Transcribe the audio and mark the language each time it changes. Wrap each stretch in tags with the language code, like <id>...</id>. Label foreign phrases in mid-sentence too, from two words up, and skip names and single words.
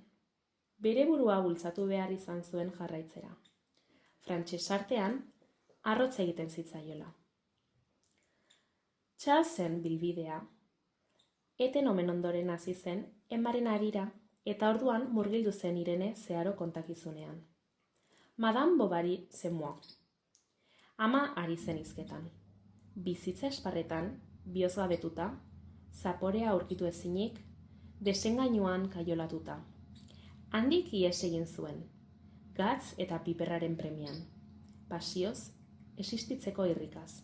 <eu>Bere burua bultzatu behar izan zuen jarraitzera. Frantses artean, arrotz egiten zitzaiola. Charlesen bilbidea, eten omen ondoren hasi zen emaren harira, eta orduan murgildu zen Irene zeharo kontakizunean.</eu> <fr>Madame Bovary c'est moi.</fr> <eu>Ama ari zen hizketan. Bizitza esparretan, bihozgabetuta, zaporea aurkitu ezinik, desengainuan kaiolatuta. Handik ihes egin zuen, gatz eta piperraren premian. Pasioz, existitzeko irrikaz.</eu>